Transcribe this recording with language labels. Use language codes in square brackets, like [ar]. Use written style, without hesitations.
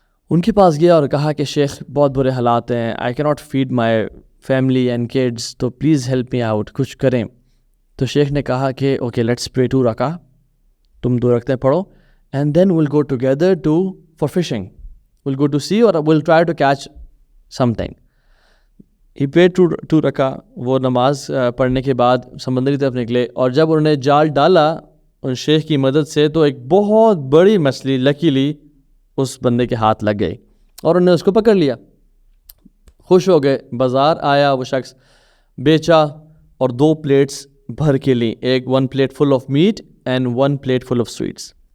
[ur] ان کے پاس گیا اور کہا کہ شیخ بہت برے حالات ہیں, [en] I can not feed my family and kids, تو please help me out, [ur] کچھ کریں. تو شیخ نے کہا کہ [en] okay let's pray 2 رکعہ, [ur] تم 2 رکعتیں پڑھو, [en] and then we'll go together for fishing. We'll go to sea or we'll try to catch something. He prayed 2 رکعہ. [ur] وہ نماز پڑھنے کے بعد سمندر کی طرف نکلے, اور جب انہوں نے جال ڈالا ان شیخ کی مدد سے, تو ایک بہت بڑی مچھلی لکیلی اس بندے کے ہاتھ لگ گئی اور انہوں نے اس کو پکڑ لیا. خوش ہو گئے, بازار آیا وہ شخص, بیچا اور 2 پلیٹس بھر کے لیں, ایک [en] 1 plate full of meat and 1 plate full of sweets.